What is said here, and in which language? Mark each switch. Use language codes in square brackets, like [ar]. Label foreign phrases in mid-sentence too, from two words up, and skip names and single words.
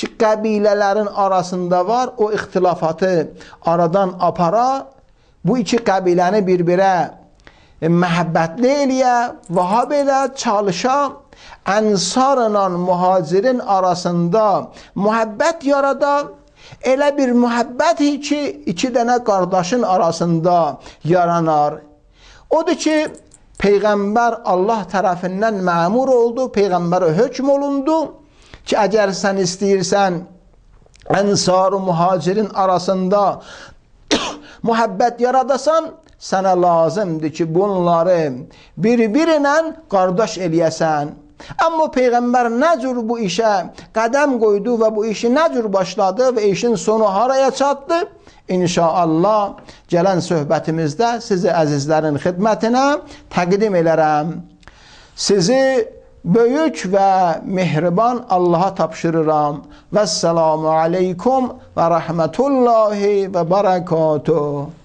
[az] kabilelerin arasında var, o ihtilafatı aradan apara, bu iki kabileni birbirine məhəbbətli eləyə, vahab elə, çalışa, ensarla muhacirin arasında muhabbet yarada, elə bir muhabbet ki iki dənə qardaşın arasında yaranar. [tr] Odur ki Peygamber Allah tarafından memur oldu, Peygamber'e hüküm olundu ki eğer sen istəyirsən ensar-ı muhacirin arasında muhabbet yaradasan, sana lazımdır ki bunları birbirine kardeş eləyəsən. Ama Peygamber ne cür bu işe kadem koydu ve bu işi ne cür başladı ve işin sonu haraya çattı? [az] İnşallah gələn söhbətimizdə sizi əzizlərin xidmətinə təqdim elərəm. Sizi böyük və mehriban Allaha tapşırıram. [ar] والسلام عليكم ورحمة الله وبركاته.